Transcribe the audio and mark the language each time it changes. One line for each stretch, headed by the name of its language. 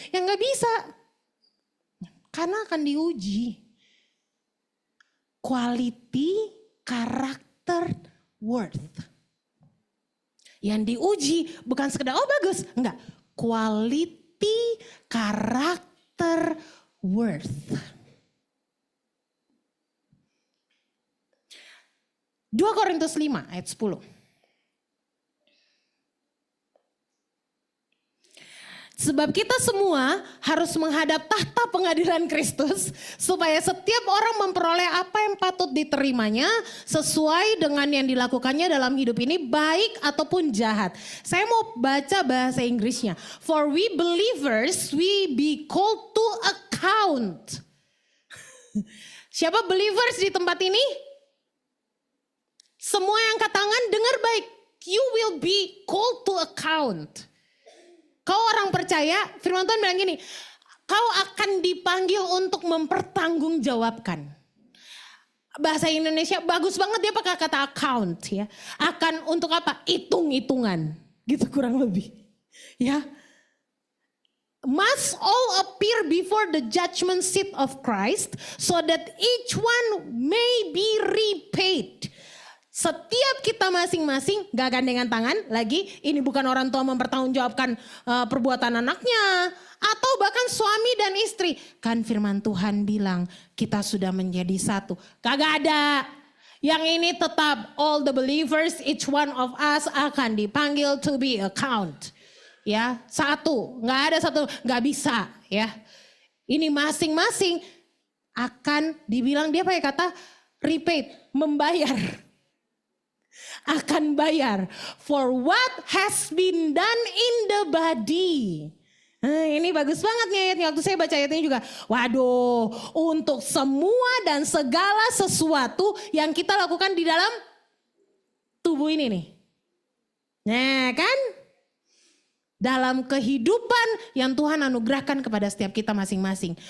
Indonesian: Ya gak bisa, karena akan diuji.
English: Quality, karakter, worth.
Indonesian: Yang diuji bukan sekedar, oh bagus, enggak.
English: Quality, karakter, worth.
Indonesian: 2 Korintus 5 ayat 10. Sebab kita semua harus menghadap tahta pengadilan Kristus supaya setiap orang memperoleh apa yang patut diterimanya sesuai dengan yang dilakukannya dalam hidup ini baik ataupun jahat. Saya mau baca bahasa Inggrisnya.
English: For we believers we be called to account.
Indonesian: Siapa believers di tempat ini? Semua yang angkat tangan dengar baik.
English: You will be called to account.
Indonesian: Kau orang percaya, firman Tuhan bilang gini, kau akan dipanggil untuk mempertanggungjawabkan. Bahasa Indonesia bagus banget dia pakai kata account ya. Akan untuk apa? Hitung-hitungan. Gitu kurang lebih. Ya.
English: Must all appear before the judgment seat of Christ so that each one may be repaid.
Indonesian: Setiap kita masing-masing gak gandengan tangan lagi, ini bukan orang tua mempertanggungjawabkan perbuatan anaknya atau bahkan suami dan istri. Kan firman Tuhan bilang kita sudah menjadi satu. Kagak ada. Yang ini tetap
English: all the believers, each one of us
Indonesian: akan dipanggil
English: to be account.
Indonesian: Ya, satu, nggak ada satu, nggak bisa ya. Ini masing-masing akan dibilang dia pakai kata repaid, membayar. Akan bayar
English: for what has been done in the body.
Indonesian: Nah, ini bagus banget nih ayatnya. Waktu saya baca ayatnya juga, waduh, untuk semua dan segala sesuatu yang kita lakukan di dalam tubuh ini nih. Nah kan, dalam kehidupan yang Tuhan anugerahkan kepada setiap kita masing-masing.